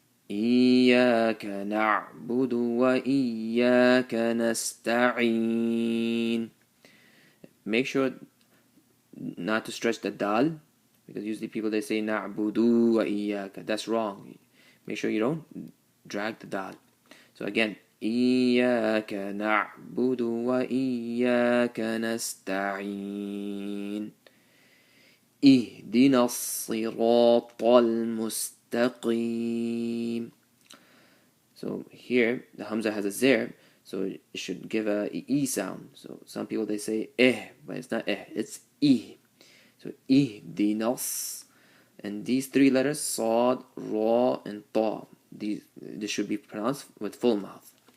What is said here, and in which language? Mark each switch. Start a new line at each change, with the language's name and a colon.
Arabic: إياك نعبد وإياك نستعين.
English: Make sure not to stretch the dal, because usually people they say na'budu wa iyyaka. That's wrong. Make sure you don't drag the dal. So again,
Arabic: إياك نعبد وإياك نستعين اهدنا الصراط المستقيم.
English: So here the hamza has a zer, so it should give a e sound. So some people they say but it's not it's e. So ihdinas, and these 3 letters sad, ra, and ta, this should be pronounced with full mouth.